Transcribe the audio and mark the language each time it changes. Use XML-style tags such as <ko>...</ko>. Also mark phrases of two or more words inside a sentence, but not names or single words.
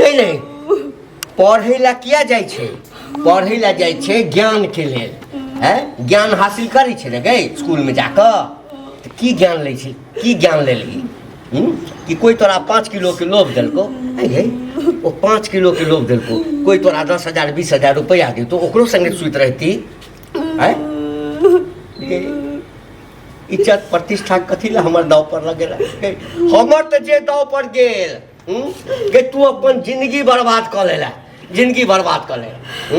<mai>नहीं पढ़ैला किया जाय छे? पढ़ैला जाय छे ज्ञान के लेल। ज्ञान हासिल करै छे ने गे स्कूल में जाकर। तो की ज्ञान ले छी? की ज्ञान लेली? कि कोई तोरा 5 किलो के लोभ देलको? वो 5 किलो के लोभ देलको, कोई तोरा 10,000 20,000 रुपया दे तो ओकरो संगे सुत रहती? इज्जत प्रतिष्ठा कथी ला हमर दाव पर लगेला? हमर तो जे दाव पर गेल गे तू अपन जिंदगी बर्बाद कर लेला। जिंदगी बर्बाद कर लेला।</mai>